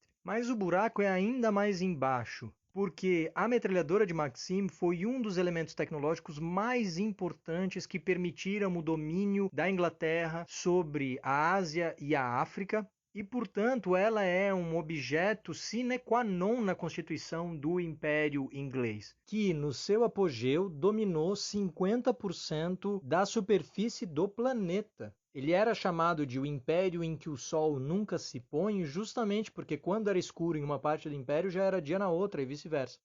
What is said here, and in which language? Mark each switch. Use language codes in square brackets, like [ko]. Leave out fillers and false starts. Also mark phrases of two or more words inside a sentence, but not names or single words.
[pt] Mas o buraco é ainda mais embaixo, porque a metralhadora de Maxim foi um dos elementos tecnológicos mais importantes que permitiram o domínio da Inglaterra sobre a Ásia e a África, e, portanto, ela é um objeto [la] sine qua non [pt] na constituição do Império Inglês, que, no seu apogeu, dominou 50% da superfície do planeta. Ele era chamado de o Império em que o Sol nunca se põe, justamente porque quando era escuro em uma parte do Império já era dia na outra e vice-versa.